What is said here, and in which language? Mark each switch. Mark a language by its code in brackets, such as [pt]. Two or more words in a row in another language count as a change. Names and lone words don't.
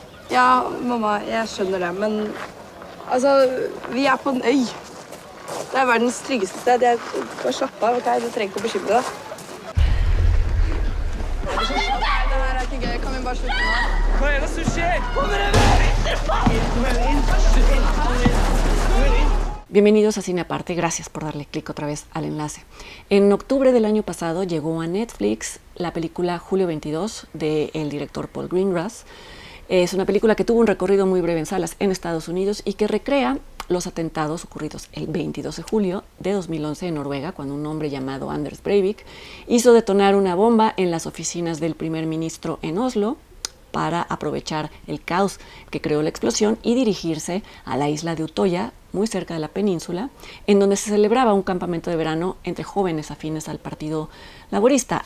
[no] Ja, mamma, jeg skjønner det, men altså, vi er på en øy. Det er verdens tryggeste sted. Bare slapp av, ok? Du trenger ikke å bekymre deg. Det her er ikke gøy. Kan vi bare slutte nå? Hva er det som skjer? [es] Bienvenidos a Cine Aparte, gracias por darle clic otra vez al enlace. En octubre del año pasado llegó a Netflix la película Julio 22 del director Paul Greengrass. Es una película que tuvo un recorrido muy breve en salas en Estados Unidos y que recrea los atentados ocurridos el 22 de julio de 2011 en Noruega, cuando un hombre llamado Anders Breivik hizo detonar una bomba en las oficinas del primer ministro en Oslo para aprovechar el caos que creó la explosión y dirigirse a la isla de Utoya, muy cerca de la península, en donde se celebraba un campamento de verano entre jóvenes afines al Partido Laborista.